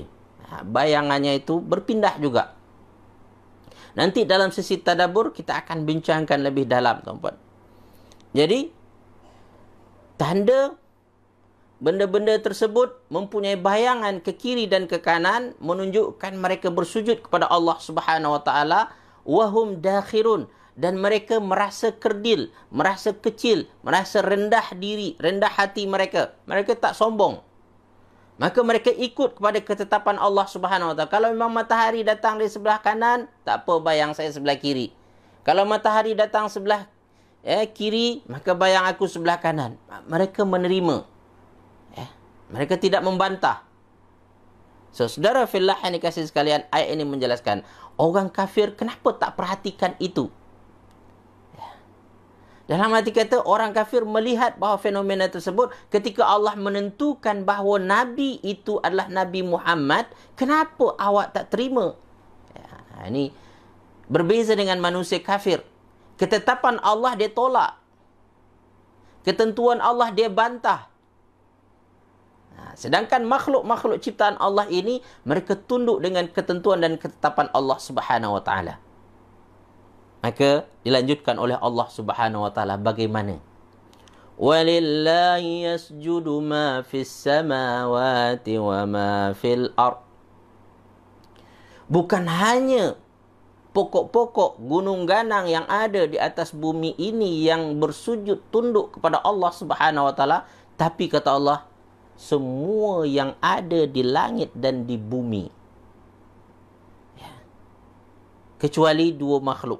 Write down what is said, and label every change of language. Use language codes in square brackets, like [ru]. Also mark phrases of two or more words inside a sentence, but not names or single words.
[ms] Bayangannya itu berpindah juga. Nanti dalam sesi tadabbur kita akan bincangkan lebih dalam, tuan-puan. Jadi, tanda benda-benda tersebut mempunyai bayangan ke kiri dan ke kanan, menunjukkan mereka bersujud kepada Allah [ar] سبحانه وتعالى, وهم داخرون, [ms] dan mereka merasa kerdil, merasa kecil, merasa rendah diri, rendah hati mereka. Mereka tak sombong. Maka mereka ikut kepada ketetapan Allah [ar] سبحانه وتعالى. [ms] Kalau memang matahari datang dari sebelah kanan, tak apa, bayang saya sebelah kiri. Kalau matahari datang sebelah kiri, maka bayang aku sebelah kanan. Mereka menerima. Mereka tidak membantah. So, saudara fillah yang dikasihi sekalian, ayat ini menjelaskan orang kafir kenapa tak perhatikan itu. Dalam arti kata, orang kafir melihat bahawa fenomena tersebut, ketika Allah menentukan bahawa Nabi itu adalah Nabi Muhammad, kenapa awak tak terima? Ini berbeza dengan manusia kafir. Ketetapan Allah dia tolak. Ketentuan Allah dia bantah. Sedangkan makhluk-makhluk ciptaan Allah ini, mereka tunduk dengan ketentuan dan ketetapan Allah [ar] سبحانه وتعالى. [ms] Maka dilanjutkan oleh Allah [ar] سبحانه وتعالى [ms] bagaimana? [ar] ولله يسجد ما في السماوات وما في الأرض. [ms] Bukan hanya pokok-pokok, gunung ganang yang ada di atas bumi ini yang bersujud tunduk kepada Allah [ar] سبحانه وتعالى, [ms] tapi kata Allah, semua yang ada di langit dan di bumi, ya, kecuali dua makhluk.